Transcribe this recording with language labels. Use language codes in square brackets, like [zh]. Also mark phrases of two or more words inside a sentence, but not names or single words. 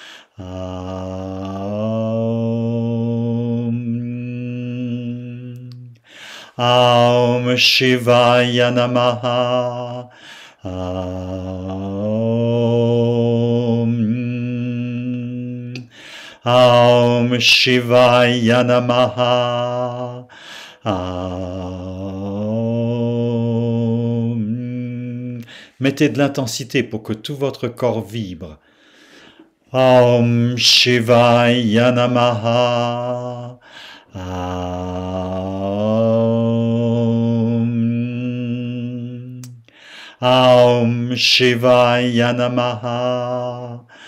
[sa] ॐ शिवाय नमः. ॐ शिवाय नमः. [fr] Mettez de l'intensité pour que tout votre corps vibre. [sa] ॐ शिवाय नमः. ॐ शिवाय नमः.